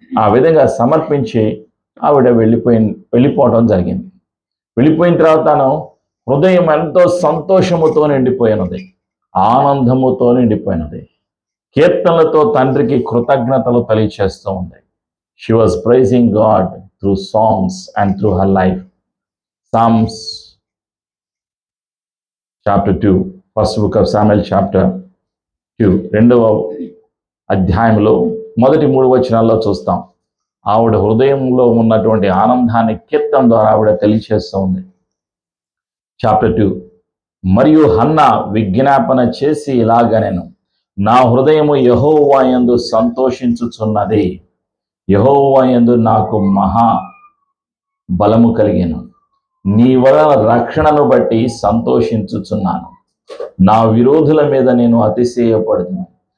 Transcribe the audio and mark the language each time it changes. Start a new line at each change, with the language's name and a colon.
Telugu: ఆ విధంగా సమర్పించి ఆవిడ వెళ్ళిపోవడం జరిగింది. వెళ్ళిపోయిన తర్వాత తను హృదయం ఎంతో సంతోషముతో నిండిపోయినది, ఆనందముతో నిండిపోయినది. కీర్తనలతో తండ్రికి కృతజ్ఞతలు తెలియచేస్తూ ఉంది.
English: She was praising God through songs and through her life. Psalms chapter 2, first book of Samuel chapter 2,
Telugu: 2వ అధ్యాయంలో మొదటి 3 వచనాల్లో చూస్తాం. ఆవిడ హృదయంలో ఉన్నటువంటి ఆనందాన్ని కీర్తన ద్వారా ఆవిడ తెలియచేస్తూ ఉంది. చాప్టర్ 2, మరియు హన్నా విజ్ఞాపన చేసి ఇలాగనెను, నా హృదయము యెహోవా యందు సంతోషించుచున్నది, యెహోవా యందు నాకు మహా బలము కలిగెను, నీ వలన రక్షణను బట్టి సంతోషించుచున్నాను, నా విరోధుల మీద నేను అతిశయపడుతున్నాను.